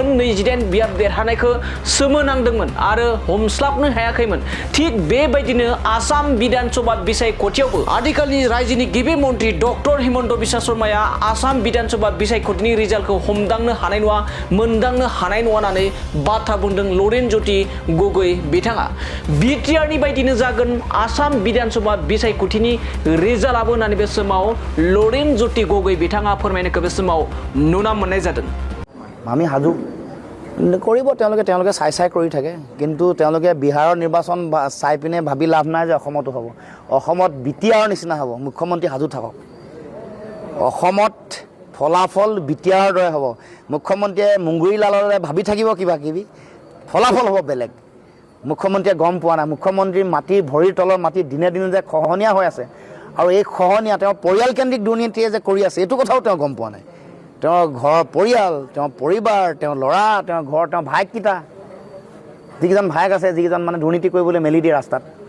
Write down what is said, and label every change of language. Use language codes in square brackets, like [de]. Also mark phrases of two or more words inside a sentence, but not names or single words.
[brx] 28 बियाब देरहानायखौ सोमोनांदोंमोन आरो हमस्लाबनो हायाखैमोन थिग बेबायदिनो आसाम विधानसभा बिसायख'थियावबो आथिखालनि रायजोनि गिबि मन्त्रि डक्टर हिमन्त बिश्व शर्माया आसाम विधानसभा बिसायख'थिनि रिजाल्टखौ हमदांनो हानाय नङा मोनदांनो हानाय नङा होननानै बाथ्रा बुंदों लरेन ज्योति गगৈ बिथाङा बिटिआरनि बायदिनो जागोन आसाम विधानसभा बिसायख'थिनि रिजाल्टआबो होननानै बे समाव लरेन ज्योति गगৈ बिथाङा फोरमायनायखौ बे समाव नुना मोननाय जादों [as] আমি সাজু কৰিব তেওঁলোকে চাই কৰি থাকে কিন্তু তেওঁলোকে বিহাৰৰ নিৰ্বাচন চাই পিনে ভাবি লাভ নাই যে অসমতো হ'ব অসমত বিটিআৰৰ নিচিনা হ'ব মুখ্যমন্ত্ৰী সাজু থাকক অসমত ফলাফল বিটিআৰৰ দৰে হ'ব মুখ্যমন্ত্ৰীয়ে মুংগুৰীলালৰ দৰে ভাবি থাকিব কিবা কিবি ফলাফল হ'ব বেলেগ মুখ্যমন্ত্ৰীয়ে গম পোৱা নাই মুখ্যমন্ত্ৰীৰ মাটি ভৰিৰ তলৰ মাটি দিনে দিনে যে খহনীয়া হৈ আছে আৰু এই খহনীয়া তেওঁ পৰিয়ালকেন্দ্ৰিক দুৰ্নীতিয়ে যে কৰি আছে এইটো কথাও তেওঁ গম পোৱা নাই তেওঁৰ ঘৰ পৰিয়াল তেওঁৰ পৰিবাৰ তেওঁৰ ল'ৰা তেওঁৰ ঘৰ তেওঁৰ ভাইকেইটা যিকেইজন ভাইক আছে যিকেইজন মানে দুৰ্নীতি কৰিবলৈ মেলি দিয়ে ৰাস্তাত